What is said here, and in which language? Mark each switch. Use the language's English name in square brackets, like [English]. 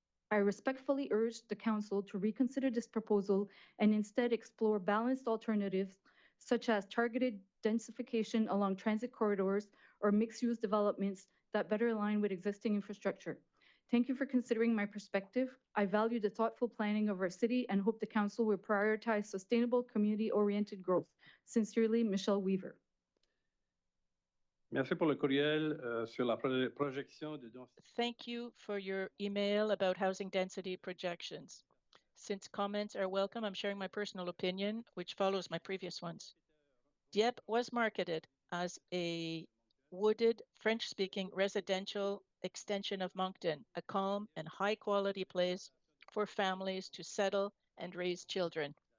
[English] I respectfully urge the council to reconsider this proposal and instead explore balanced alternatives such as targeted densification along transit corridors or mixed-use developments that better align with existing infrastructure. Thank you for considering my perspective. I value the thoughtful planning of our city and hope the council will prioritize sustainable, community-oriented growth. Sincerely, Michelle Weaver. [French] Merci pour le courriel sur la projection de densité. [English] Thank you for your email about housing density projections. Since comments are welcome, I'm sharing my personal opinion, which follows my previous ones. Dieppe was marketed as a wooded, French-speaking residential extension of Moncton, a calm and high-quality place for families to settle and raise children.